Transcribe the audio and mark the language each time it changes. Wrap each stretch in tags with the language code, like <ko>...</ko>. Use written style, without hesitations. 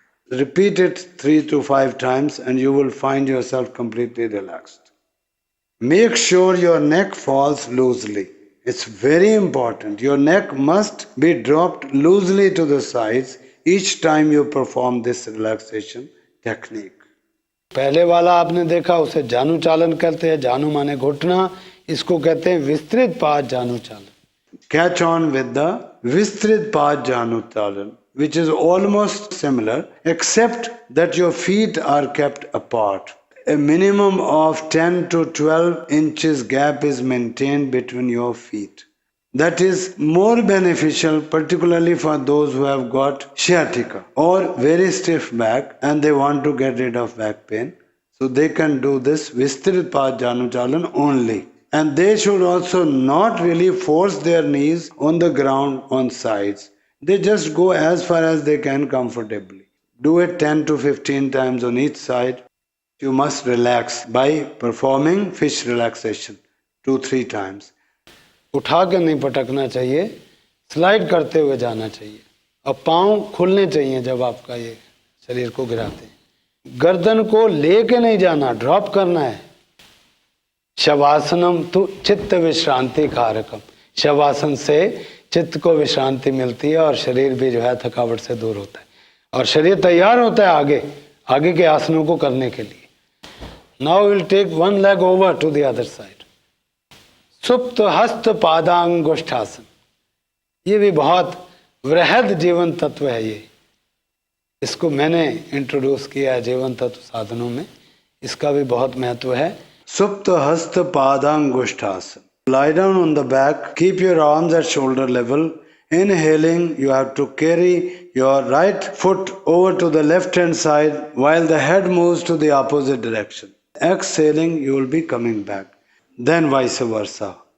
<en>Repeat it 3 to 5 times and you will find yourself completely relaxed. Make sure your neck falls loosely. It's very important. Your neck must be dropped loosely to the sides each time you perform this relaxation technique.</en> <hi>पहले वाला आपने देखा, उसे जानु चालन कहते हैं. जानु माने घुटना, इसको कहते हैं विस्तृत पाद जानु चालन.</hi> <en>Catch on with the Vistrit Pad Janu Chalan, which is almost similar, except that your feet are kept apart. A minimum of 10 to 12 inches gap is maintained between your feet. That is more beneficial, particularly for those who have got sciatica or very stiff back and they want to get rid of back pain. So they can do this Vistrit Pad Janu Chalan only. And they should also not really force their knees on the ground on sides. They just go as far as they can comfortably. Do it 10 to 15 times on each side. You must relax by performing fish relaxation 2-3 times.</en> <hi>उठा के नहीं पटकना चाहिए, slide करते हुए जाना चाहिए और पांव खुलने चाहिए जब आपका ये शरीर को गिराते हैं. गर्दन को लेके नहीं जाना, ड्रॉप करना है.</hi> <sa>शवासनम तो चित्त विश्रांति कारकम.</sa> <hi>शवासन से चित्त को विश्रांति मिलती है और शरीर भी जो है थकावट से दूर होता है और शरीर तैयार होता है आगे के आसनों को करने के लिए.</hi> <en>Now will take one leg over to the other side.</en> <hi>सुप्त हस्त पादांगुष्ठासन. ये भी बहुत वृहद जीवन तत्व है. ये इसको मैंने इंट्रोड्यूस किया है जीवन तत्व साधनों में, इसका भी बहुत महत्व है।</hi> <en>Supta Hasta Padangushthasana. Lie down on the back, keep your arms at shoulder level. Inhaling, you have to carry your right foot over to the left hand side while the head moves to the opposite direction. Exhaling, you will be coming back. Then vice versa.</en>